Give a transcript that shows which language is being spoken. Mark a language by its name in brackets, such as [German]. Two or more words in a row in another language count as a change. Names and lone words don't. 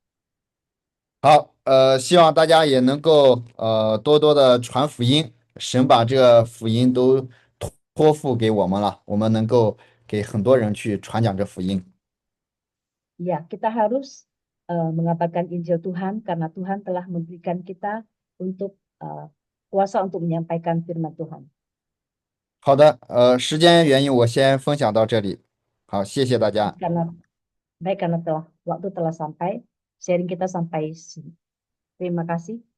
[Chinese] 好，希望大家也能够多多的传福音，神把这个福音都托付给我们了，我们能够给很多人去传讲这福音。 [Indonesian] Ya, kita harus mengabarkan Injil Tuhan karena Tuhan telah memberikan kita untuk kuasa untuk menyampaikan firman Tuhan. [Chinese] 好的，时间原因我先分享到这里，好，谢谢大家。 [Indonesian] Karena baik karena waktu telah sampai, sharing kita sampai sini. Terima kasih.